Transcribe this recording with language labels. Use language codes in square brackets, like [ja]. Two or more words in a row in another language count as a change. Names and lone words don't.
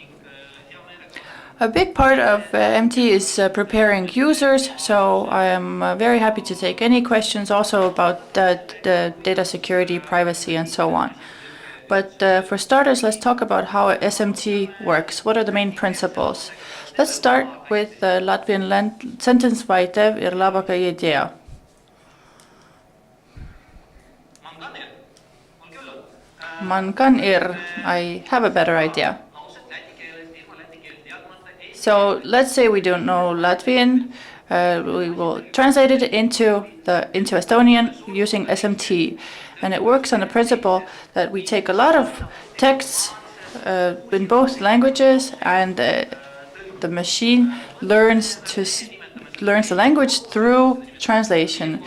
[en] A big part of MT is preparing users, so I am very happy to take any questions also about the data security, privacy, and so on. But for starters, let's talk about how SMT works. What are the main principles? Let's start with Latvian sentence [lv] vaitev ir labākā ideja. Man gan ir, [en] I have a better idea. So let's say we don't know Latvian. We will translate it into Estonian using SMT. And it works on the principle that we take a lot of texts in both languages, and the machine learns the language through translation.